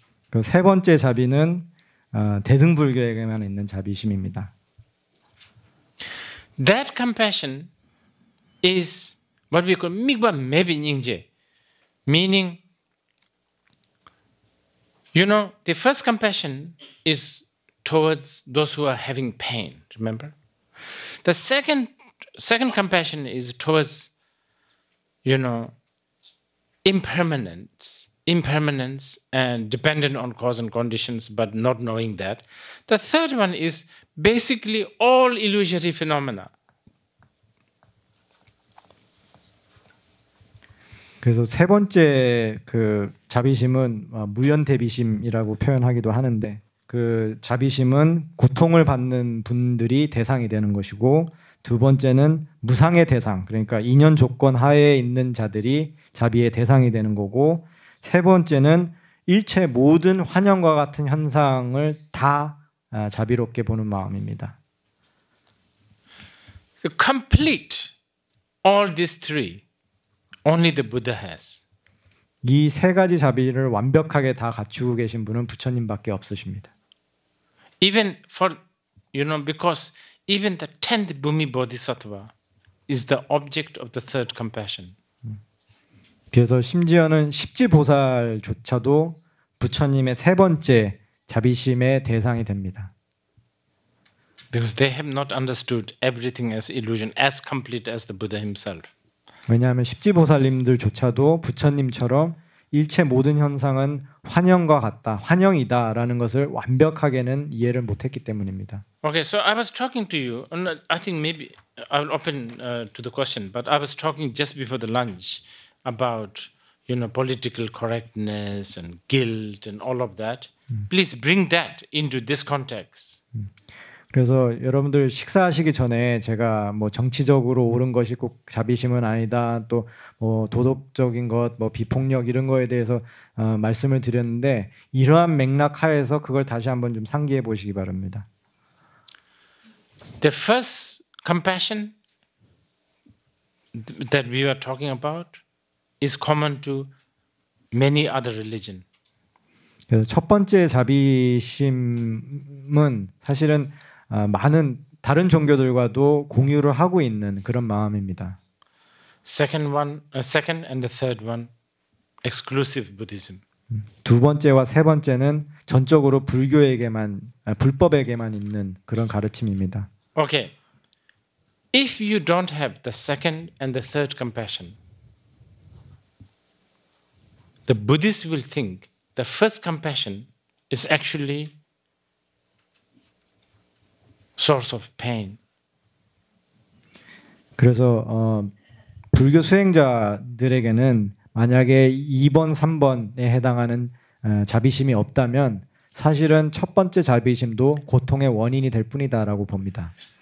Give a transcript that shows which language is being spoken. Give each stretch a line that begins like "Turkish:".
Korean: 그 세 번째 자비는 대승불교에게만 있는 자비심입니다.
English: That compassion is what we call mikba mebi nyingje, meaning, you know, the first compassion is towards those who are having pain. Remember, the second compassion is towards, you know, impermanence and dependent on cause and conditions, but not knowing that. The third one is basically all illusory phenomena.
Korean: 그래서 세 번째 그 자비심은 무연대비심이라고 표현하기도 하는데, 그 자비심은 고통을 받는 분들이 대상이 되는 것이고, 두 번째는 무상의 대상, 그러니까 인연 조건 하에 있는 자들이 자비의 대상이 되는 거고, 세 번째는 일체 모든 환영과 같은 현상을 다 자비롭게 보는 마음입니다.
English: To complete all these three, only the Buddha has.
Korean: 이 세 가지 자비를 완벽하게 다 갖추고 계신 분은 부처님밖에 없으십니다.
English: Even for, you know, because even the 10th Bhumi Bodhisattva is the object of the third compassion.
Korean: 그래서 심지어는 십지보살조차도 부처님의 세 번째 자비심의 대상이 됩니다.
English: Because they have not understood everything as illusion, as complete as the Buddha himself.
Korean: 왜냐하면 십지보살님들조차도 부처님처럼 일체 모든 현상은 환영과 같다, 환영이다라는 것을 완벽하게는 이해를 못했기 때문입니다.
English: Okay, so I was talking to you, and I think maybe I'll open to the question, but I was talking just before the lunch about, you know, political correctness and guilt and all of that. Please bring that into this context.
Korean: 그래서 여러분들 식사하시기 전에 제가 뭐 정치적으로 옳은 것이 꼭 자비심은 아니다, 또 뭐 도덕적인 것, 뭐 비폭력 이런 거에 대해서 말씀을 드렸는데, 이러한 맥락 하에서 그걸 다시 한번 좀 상기해 보시기 바랍니다.
English: The first compassion that we were talking about is common to many other religions.
Korean: 그래서 첫 번째 자비심은 사실은 많은 다른 종교들과도 공유를 하고 있는 그런 마음입니다.
English: Second and the third one, exclusive Buddhism.
Korean: 두 번째와 세 번째는 전적으로 불교에게만, 불법에게만 있는 그런 가르침입니다.
English: Okay, if you don't have the second and the third compassion, the Buddhists will think the first compassion is actually source of pain.
Korean: 그래서 불교 수행자들에게는 만약에 2번, 3번에 해당하는 자비심이 없다면 사실은 첫 번째 자비심도 고통의 원인이 될 뿐이다라고 봅니다.